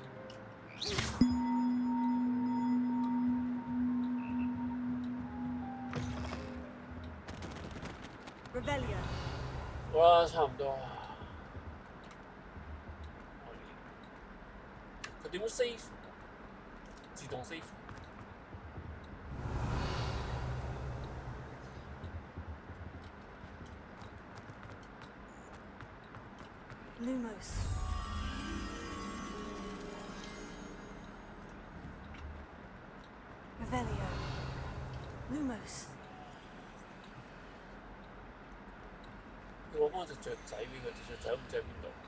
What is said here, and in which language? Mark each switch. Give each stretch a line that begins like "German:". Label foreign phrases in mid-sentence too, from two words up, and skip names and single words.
Cantonese: 好啦，差唔多。佢點樣 save？自動 save。 Lumos. Revelio. Lumos. 我幫隻雀仔俾佢，隻雀仔唔知喺邊度。